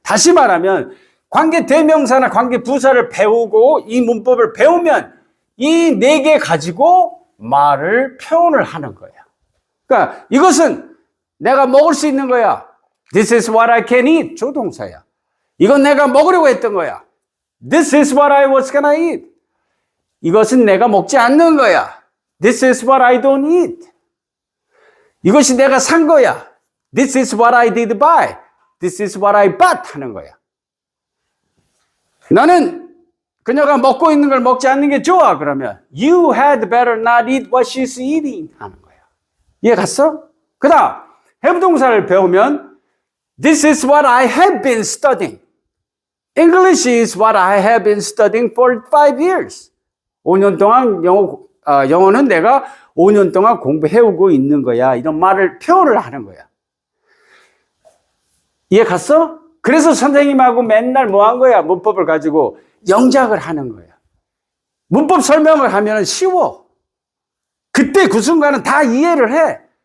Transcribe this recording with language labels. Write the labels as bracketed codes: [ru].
[ko] 다시 말하면 관계대명사나 관계부사를 배우고 이 문법을 배우면 이 4개 가지고 말을 표현을 하는 거야. 그러니까 이것은 내가 먹을 수 있는 거야. [en] This is what I can eat. [ko] 조동사야. 이건 내가 먹으려고 했던 거야. [en] This is what I was gonna eat. [ko] 이것은 내가 먹지 않는 거야. [en] This is what I don't eat. [ko] 이것이 내가 산 거야. [en] This is what I did buy. This is what I bought [ko] 하는 거야. 너는 그녀가 먹고 있는 걸 먹지 않는 게 좋아. 그러면 [en] You had better not eat what she's eating [ko] 하는 거야. 이해 갔어? 그 다음 [en] have 동사를 배우면 This is what I have been studying. English is what I have been studying for 5 years. [ko] 5년 동안 영어는 내가 5년 동안 공부해오고 있는 거야. 이런 말을 표현을 하는 거야. 이해 갔어? 그래서 선생님하고 맨날 뭐 한 거야? 문법을 가지고 영작을 하는 거야. 문법 설명을 하면 쉬워. 그때 그 순간은 다 이해를 해.